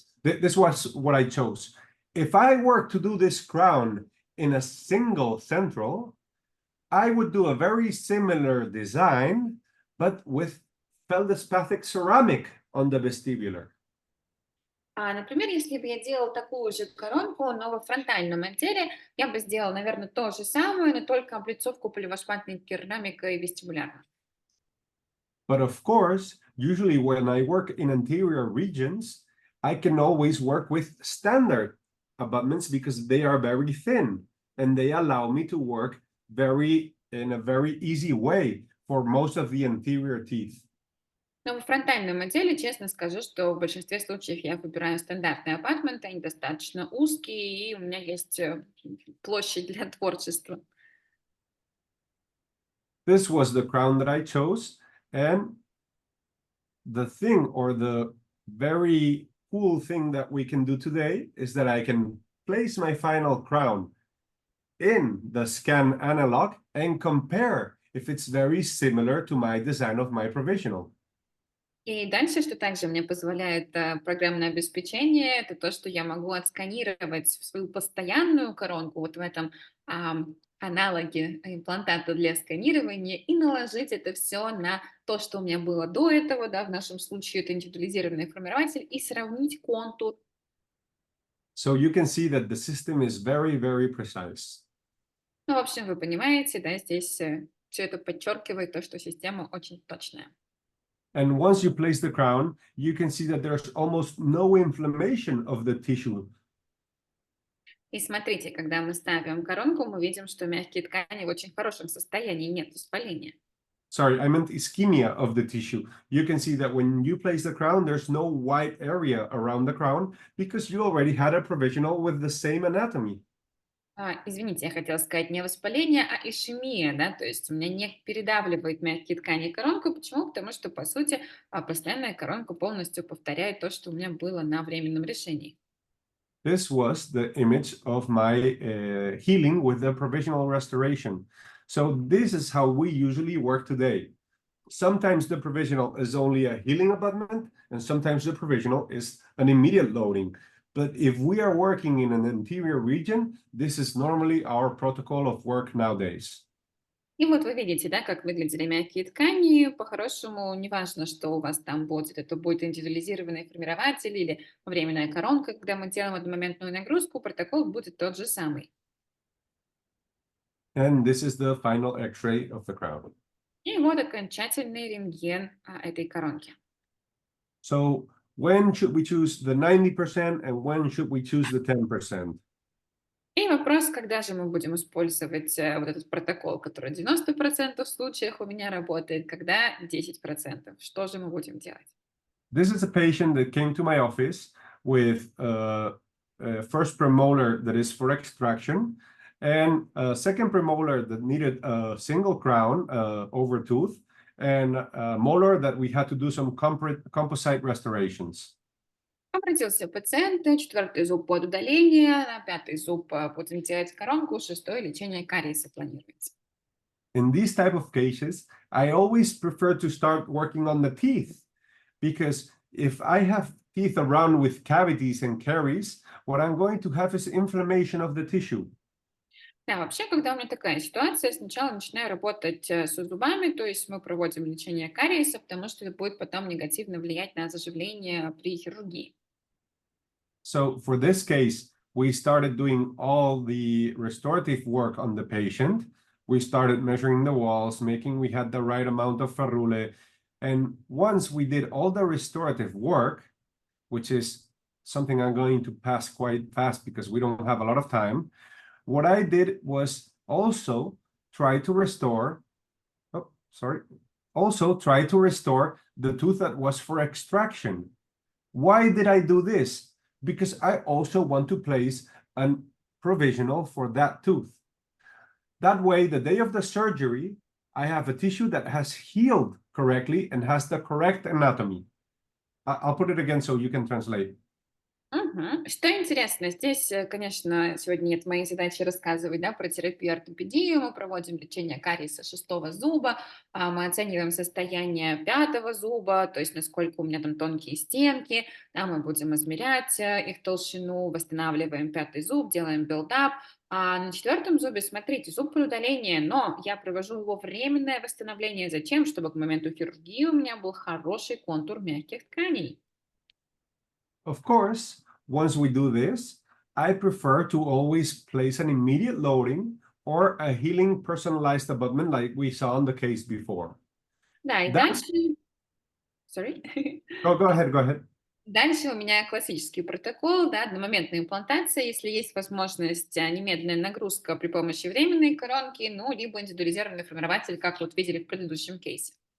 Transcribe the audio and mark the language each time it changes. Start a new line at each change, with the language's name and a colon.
English: This was what I chose. If I were to do this crown in a single central, I would do a very similar design, but with feldspathic ceramic on the vestibular.
Russian: Например, если бы я делала такую же коронку, но во фронтальном отделе, я бы сделала, наверное, то же самое, но только облицовку поливосматной керамикой вестибулярно.
English: But of course, usually when I work in anterior regions, I can always work with standard abutments because they are very thin and they allow me to work in a very easy way for most of the anterior teeth.
Russian: Но во фронтальном отделе, честно скажу, что в большинстве случаев я выбираю стандартные апартаменты, они достаточно узкие, и у меня есть площадь для творчества.
English: This was the crown that I chose, and the thing or the very cool thing that we can do today is that I can place my final crown in the scan analog and compare if it's very similar to my design of my provisional.
Russian: И дальше, что также мне позволяет программное обеспечение, это то, что я могу отсканировать свою постоянную коронку вот в этом аналоге имплантата для сканирования и наложить это все на то, что у меня было до этого, да, в нашем случае это индивидуализированный формирователь, и сравнить контур.
English: So you can see that the system is very precise.
Russian: Ну, в общем, вы понимаете, да, здесь все это подчеркивает то, что система очень точная.
English: And once you place the crown, you can see that there's almost no inflammation of the tissue.
Russian: И смотрите, когда мы ставим коронку, мы видим, что мягкие ткани в очень хорошем состоянии, нет воспаления.
English: Sorry, I meant ischemia of the tissue. You can see that when you place the crown, there's no white area around the crown because you already had a provisional with the same anatomy.
Russian: Извините, я хотела сказать не воспаление, а ишемия, да, то есть у меня не передавливает мягкие ткани коронку. Почему? Потому что, по сути, постоянная коронка полностью повторяет то, что у меня было на временном решении.
English: This was the image of my healing with the provisional restoration. So this is how we usually work today. Sometimes the provisional is only a healing abutment, and sometimes the provisional is an immediate loading. But if we are working in an anterior region, this is normally our protocol of work nowadays.
Russian: И вот вы видите, да, как выглядели мягкие ткани. По-хорошему, неважно, что у вас там будет, это будет индивидуализированный формирователь или временная коронка, когда мы делаем одномоментную нагрузку, протокол будет тот же самый.
English: And this is the final X-ray of the crown.
Russian: И вот окончательный рентген этой коронки.
English: So when should we choose the 90% and when should we choose the 10%?
Russian: И вопрос, когда же мы будем использовать вот этот протокол, который в 90% случаях у меня работает, когда 10%. Что же мы будем делать?
English: This is a patient that came to my office with first premolar that is for extraction and a second premolar that needed a single crown over tooth and a molar that we had to do some composite restorations.
Russian: Обратился пациент, 4-й зуб под удаление, на 5-й зуб будем делать коронку, 6-й лечение кариеса планируется.
English: In these type of cases, I always prefer to start working on the teeth because if I have teeth around with cavities and caries, what I'm going to have is inflammation of the tissue.
Russian: Да, вообще, когда у меня такая ситуация, сначала начинаю работать с зубами, то есть мы проводим лечение кариеса, потому что это будет потом негативно влиять на заживление при хирургии.
English: So for this case, we started doing all the restorative work on the patient. We started measuring the walls, making we had the right amount of ferrule. And once we did all the restorative work, which is something I'm going to pass quite fast because we don't have a lot of time, what I did was also try to restore, try to restore the tooth that was for extraction. Why did I do this? Because I also want to place a provisional for that tooth. That way, the day of the surgery, I have a tissue that has healed correctly and has the correct anatomy. I'll put it again so you can translate. Мгм.
Russian: Что интересно, здесь, конечно, сегодня нет моей задачи рассказывать, да, про терапию ортопедию. Мы проводим лечение кариеса 6-го зуба, мы оцениваем состояние 5-го зуба, то есть насколько у меня там тонкие стенки, да, мы будем измерять их толщину, восстанавливаем 5-й зуб, делаем билдап. А на 4-м зубе, смотрите, зуб при удалении, но я провожу его временное восстановление. Зачем? Чтобы к моменту хирургии у меня был хороший контур мягких тканей.
English: Of course, once we do this, I prefer to always place an immediate loading or a healing personalized abutment like we saw in the case before.
Russian: Да, и
English: That's-
Russian: дальше...
English: Sorry. Go ahead.
Russian: Дальше у меня классический протокол, да, одномоментная имплантация, если есть возможность, немедленная нагрузка при помощи временной коронки, ну, либо индивидуализированный формирователь, как вот видели в предыдущем кейсе.